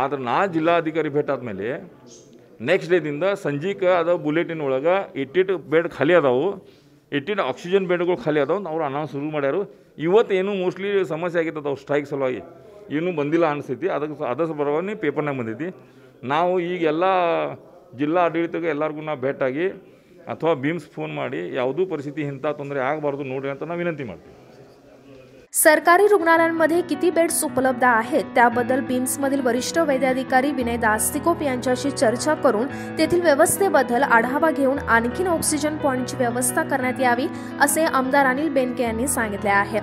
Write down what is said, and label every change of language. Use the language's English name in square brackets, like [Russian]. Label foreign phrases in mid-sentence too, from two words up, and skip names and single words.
[Kannada] ಆದ್ರೆ ನಾ ಜಿಲ್ಲಾಧಿಕಾರಿ ಭೇಟಿ ಆದಮೇಲೆ ನೆಕ್ಸ್ಟ್ ಡೇದಿಂದ ಸಂಜೀಕೆ ಅದ ಬುಲೆಟಿನ್ ಒಳಗೆ 88 ಬೆಡ್ ಖಾಲಿ ಅದಾವು, 88 ಆಕ್ಸಿಜನ್ ಬೆಡ್ಗಳು ಖಾಲಿ ಅದಾವೆ ಅವ್ರು ಅನೌನ್ಸ್ ಶುರು ಮಾಡ್ಯಾರು. ಇವತ್ತು ಏನೂ ಮೋಸ್ಟ್ಲಿ ಸಮಸ್ಯೆ ಆಗಿತ್ತು ಅವ್ರು ಸ್ಟ್ರೈಕ್ ಸಲುವಾಗಿ ಏನೂ ಬಂದಿಲ್ಲ ಅನಿಸ್ತೈತಿ. ಅದಕ್ಕೆ ಬರೋವನ್ನೇ ಪೇಪರ್ನಾಗ ಬಂದೈತಿ. ನಾವು ಈಗ ಎಲ್ಲ ಜಿಲ್ಲಾ ಆಡಳಿತಕ್ಕೆ ಎಲ್ಲರಿಗೂ ನಾವು ಭೇಟಾಗಿ ಅಥವಾ ಬೀಮ್ಸ್ ಫೋನ್ ಮಾಡಿ ಯಾವುದೂ परिस्थिती ಇಂಥ ತೊಂದರೆ ಆಗಬಾರ್ದು ನೋಡ್ರಿ ಅಂತ ನಾವು विनंती ಮಾಡ್ತೀವಿ. [Marathi] सरकारी रुग्णालयांमध्ये किती बेड्स उपलब्ध आहेत त्याबद्दल बीम्समधील वरिष्ठ वैद्याधिकारी विनय दास्तिकोप यांच्याशी चर्चा करून तेथील व्यवस्थेबद्दल आढावा घेऊन आणखीन ऑक्सिजन पॉइंटची व्यवस्था करण्यात यावी असे आमदार अनिल बेनके यांनी सांगितले आहे.